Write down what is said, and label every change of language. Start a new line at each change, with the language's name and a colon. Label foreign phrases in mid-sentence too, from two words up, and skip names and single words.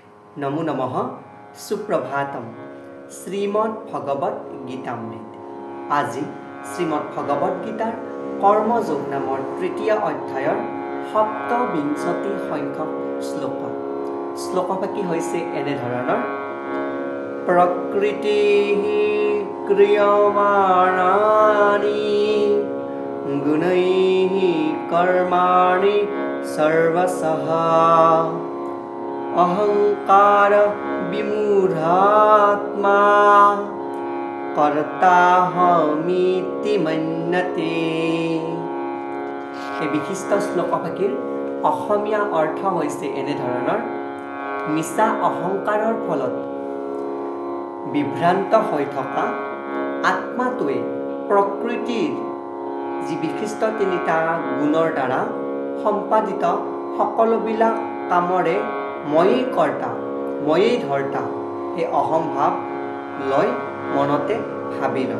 Sanskrit: नमो नमः सुप्रभातम श्रीमद् भगवत गीतामृत
Assamese: আজি শ্রীমদ্ ভগৱত গীতাৰ কৰ্মযোগ নামৰ তৃতীয় অধ্যায়ৰ ৭বিংশতি সংখ্যক শ্লোকভাগী হৈছে এনে ধৰণৰ প্ৰকৃতি
Sanskrit: क्रियमाणानि गुणैः कर्माणि सर्वशः अहंकार विमूढात्मा कर्ताहमिति मन्यते।
Assamese: এই বিশিষ্ট শ্লোকভাগীৰ অসমীয়া অৰ্থ হৈছে এনে ধৰণৰ মিছা অহংকাৰৰ ফলত বিভ্ৰান্ত হৈ থকা আত্মাটোৱে প্ৰকৃতিৰ যি বিশিষ্ট তিনিটা গুণৰ দ্বাৰা সম্পাদিত সকলোবিলাক কামৰে ময়েই কৰ্তা ময়েই ধৰ্তা এই অহংভাৱ লৈ মনতে ভাবি লয়।